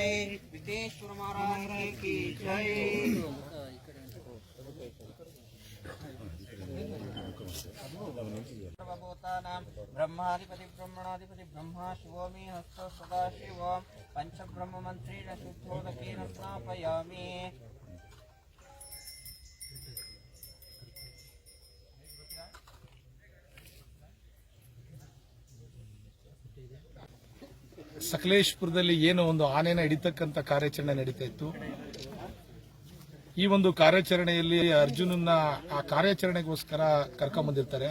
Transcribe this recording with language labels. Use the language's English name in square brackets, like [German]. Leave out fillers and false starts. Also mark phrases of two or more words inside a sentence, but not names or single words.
[Hindi] विघ्नेश्वर महाराज की जय। [Sanskrit] ब्रह्माधिपति ब्रह्मणाधिपति ब्रह्मा शिवो मे हस्त सदा शिव पंचब्रह्म मंत्रेण शुद्धोदकेन स्नापयामि। [Kannada] ಸಕಲೇಶಪುರದಲ್ಲಿ ಏನು ಒಂದು ಆನೆನ ಹಿಡಿತಕ್ಕಂತ ಕಾರ್ಯಾಚರಣೆ ನಡೀತಾ ಇತ್ತು. ಈ ಒಂದು ಕಾರ್ಯಾಚರಣೆಯಲ್ಲಿ ಅರ್ಜುನನ್ನ ಆ ಕಾರ್ಯಾಚರಣೆಗೋಸ್ಕರ ಕರ್ಕೊಂಡ್ಬಂದಿರ್ತಾರೆ.